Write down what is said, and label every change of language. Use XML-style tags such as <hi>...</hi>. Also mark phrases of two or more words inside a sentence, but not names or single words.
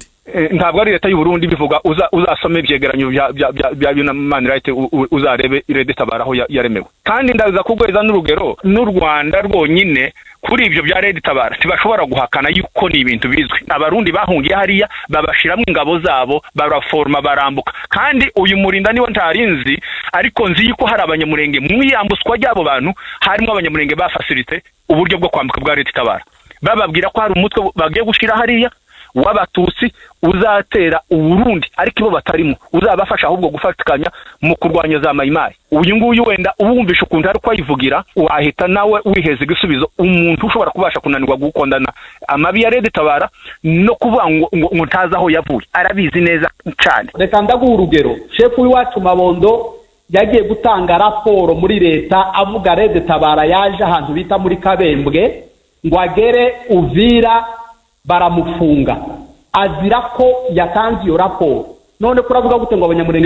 <rn>ntabwo ari leta y'u Burundi bivuga uzasome ivyegeranyo bya Human Rights uzarebe Rede Tabara aho yaremewe kandi ndaza kugweza n'urugero n'u Rwanda rwonyine kuri ivyo bya Rede Tabara tibashobora guhakana yuko ni ibintu bizwi abarundi bahungiye hariya babashiramo ingabo zabo baraforma barambuka kandi uyu murinda niwe ntarinzi ariko nzi yuko hari abanyamurenge mwiyambuswa ry'abo bantu harimo abanyamurenge bafacilite uburyo bwo kwambuka bwa Rede Tabara bababwira ko hari umutwe bagiye gushira hariya w'abatutsi uzatera uburundi ariko ibo batarimo uzabafasha ahubwo gufatikanya mu kurwanya za mayimayi uyu nguyu wenda ubumvisha ukuntu ari kwayivugira wahita nawe wiheze igisubizo umuntu ushobora kubasha kunanirwa gukondana amabi ya Rede Tabara no kuvuga ngo ntaza aho yavuye arabizi neza cyane. Reka ndaguha urugero shefu w'iwacu Mabondo yagiye gutanga raporo muri leta avuga Rede Tabara yaje ahantu bita muri Kabembwe ngo agere Uvira baramufunga azira ko yatanze iyo raporo none kuravuga gute ngo abanyamurenge</rn>